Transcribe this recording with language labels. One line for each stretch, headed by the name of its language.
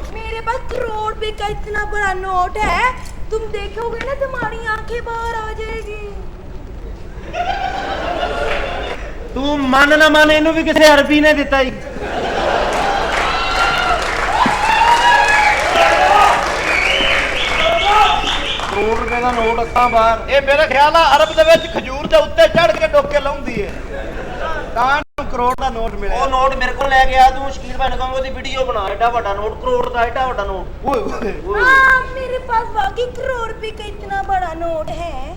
Hindi: मेरे पास करोड़ रुपए का इतना बड़ा नोट है, तुम देखोगे ना तुम्हारी आंखें बाहर आ जाएगी।
Punjabi: ਤੂੰ ਮੰਨ ਨਾ ਮੰਨ ਇਹਨੂੰ ਵੀ ਕਿਸੇ ਅਰਬੀ ਨੇ ਦਿੱਤਾ ਹੀ ਕਰੋੜ ਰੁਪਏ ਦਾ ਨੋਟ ਅੱਖਾਂ ਬਾਹਰ ਇਹ ਮੇਰਾ ਖਿਆਲ ਆ ਅਰਬ ਦੇ ਵਿੱਚ ਖਜੂਰ ਦੇ ਉੱਤੇ ਚੜ ਕੇ ਡੋਕੇ ਲਾਉਂਦੀ ਹੈ ਤਾਂ ਨੂੰ ਕਰੋੜ ਦਾ ਨੋਟ ਮਿਲਿਆ। ਉਹ ਨੋਟ ਮੇਰੇ ਕੋਲ ਲੈ ਗਿਆ ਤੂੰ ਸ਼ਕੀਰ ਭਾਈ ਨੂੰ ਕਹਾਂਗਾ ਉਹਦੀ ਵੀਡੀਓ ਬਣਾ ਐਡਾ ਵੱਡਾ ਨੋਟ ਕਰੋੜ ਦਾ ਐਡਾ ਵੱਡਾ ਨੋਟ ਓਏ ਓਏ
Hindi: हाँ, मेरे पास वाकई करोड़ रुपए का इतना बड़ा नोट है।